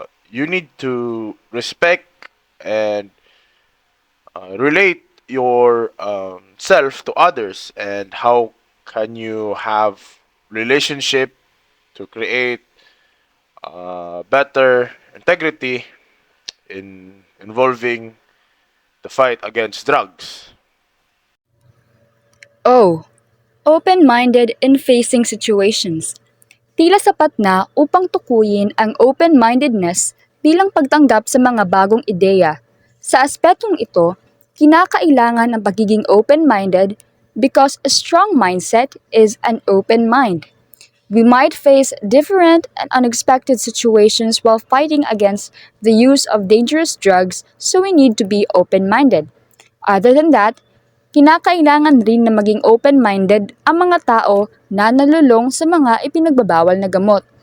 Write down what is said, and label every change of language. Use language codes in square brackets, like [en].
[en] You need to respect and relate your self to others, and how can you have relationship to create better integrity in involving the fight against drugs. O. Open-minded in facing situations. [tl] Tila sapat na upang tukuyin ang open-mindedness bilang pagtanggap sa mga bagong ideya. Sa aspetong ito, kinakailangan ng pagiging open-minded [en] because a strong mindset is an open mind. We might face different and unexpected situations while fighting against the use of dangerous drugs, so we need to be open-minded. [tl] Other than that, kinakailangan rin na maging open-minded ang mga tao na nalulong sa mga ipinagbabawal na gamot.